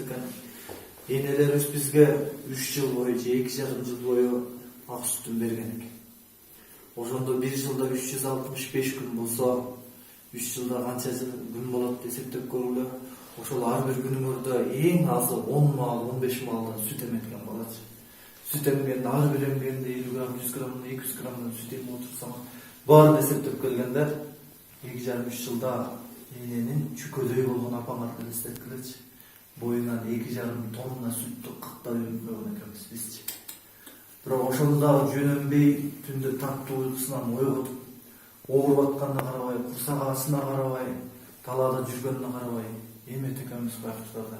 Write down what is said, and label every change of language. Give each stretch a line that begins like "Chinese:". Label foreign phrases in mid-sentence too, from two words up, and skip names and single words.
Kyrgyz: ekan. Enelerimiz bizge 3 yıl boyu, 2,5 yıl boyu ak sütün bergen eкен. Ошондо 1 жылда 365 күн болсо, 3 жылда канча күн болот деп эсептеп көргүлө. Ошол ар бир күнүңөрдө эң азы 10 маал, 15 маалдан сүт эметкен болот. Süt emgende, ар бир эмгенде 50 грамм, 100 грамм, 200 граммдан süt emip отурсаң, баарын эсептеп келгенде 2,5-3 жылда эненин чүкөдөй болгон апаңарды эстеткилечи. Боюнан 2,5 тонна süттү кактап эмген экенбиз бизчи. Бирок ошондо жөнөнбөй түндө таттуу уйкусунан ойготуп, ооруп атканына карабай, курсак аарысына карабай, талаада жүргөнүнө карабай эметип экенбиз байкуштарда.